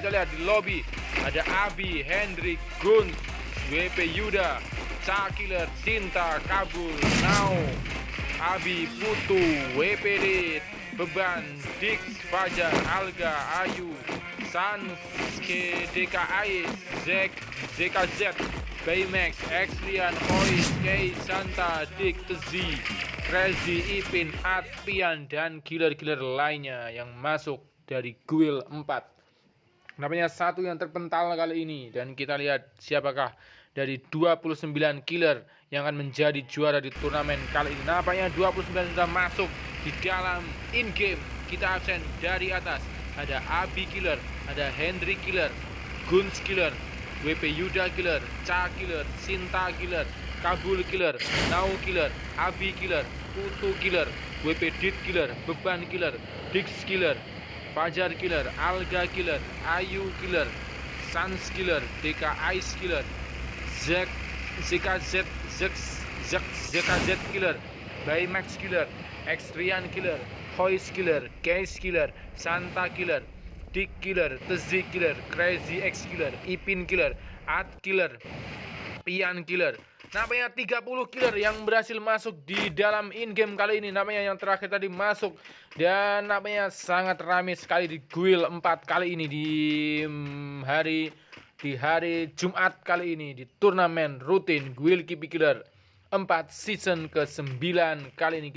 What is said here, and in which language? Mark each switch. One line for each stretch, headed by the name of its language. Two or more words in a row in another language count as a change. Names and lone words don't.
Indonesian: Kita lihat di lobby ada Abi, Hendrik, Gun, WP Yuda, Ca Killer, Cinta, Kabul, Now, Abi, Putu, WPD, Beban, Dix, Fajar, Alga, Ayu, Sanske, DKI, Zek, ZKZ, Baymax, Xlian, Hoi, Kay, Santa, Dik, Tezi, Crazy, Ipin, Atpian, dan killer-killer lainnya yang masuk dari Guild 4. Namanya satu yang terpental kali ini, dan kita lihat siapakah dari 29 killer yang akan menjadi juara di turnamen kali ini. Nampaknya 29 sudah masuk di dalam in-game. Kita absen dari atas. Ada Abi Killer, ada Hendrik Killer, Guns Killer, WP Yuda Killer, Ca Killer, Sinta Killer, Kabul Killer, Now Killer, Abi Killer, Putu Killer, WP Dit Killer, Beban Killer, Dix Killer, Fajar Killer, Alga Killer, Ayu Killer, Sans Killer, DK Ice Killer, ZKZ Killer, Baymax Killer, Xrian Killer, Hoist Killer, Case Killer, Santa Killer, Dick Killer, Tezi Killer, Crazy X Killer, Ipin Killer, At Killer, Pian Killer. Namanya 30 killer yang berhasil masuk di dalam in-game kali ini. Namanya yang terakhir tadi masuk. Dan namanya sangat ramai sekali di Guild 4 kali ini, di hari Jumat kali ini, di turnamen rutin Guild Kipi Killer 4 season ke-9 kali ini.